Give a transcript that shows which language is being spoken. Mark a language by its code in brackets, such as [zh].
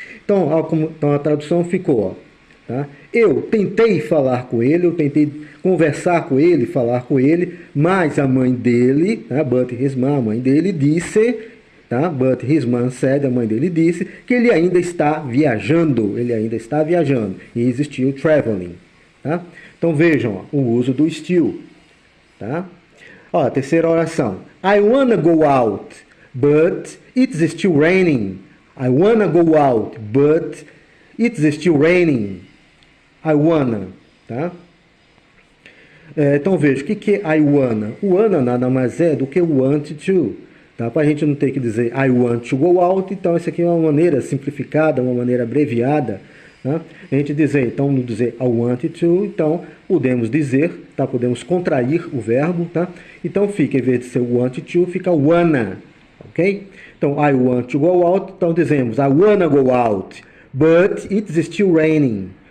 [pt] Então, a tradução ficou, ó, tá? Eu tentei falar com ele, eu tentei conversar com ele, falar com ele, mas a mãe dele, tá? But his mom, a mãe dele disse, tá? [en] But his mom said, [pt] a mãe dele disse, que ele ainda está viajando, e [en] is still traveling, [pt] tá? Então vejam, ó, o uso do still, tá? Ó, a terceira oração. [en] I wanna go out, but it's still raining. I wanna go out, but it's still raining. I wanna, tá? [pt] Então veja, o que é I wanna? O wanna nada mais é do que want to, tá? Para a gente não ter que dizer [en] I want to go out, [pt] então essa aqui é uma maneira simplificada, uma maneira abreviada, tá? A gente dizer, então, não dizer I want to, então podemos dizer, tá? Podemos contrair o verbo, tá? Então fica, em vez de ser want to, fica wanna, ok? [en] Então, I want to go out, então dizemos I wanna go out, but it's still raining.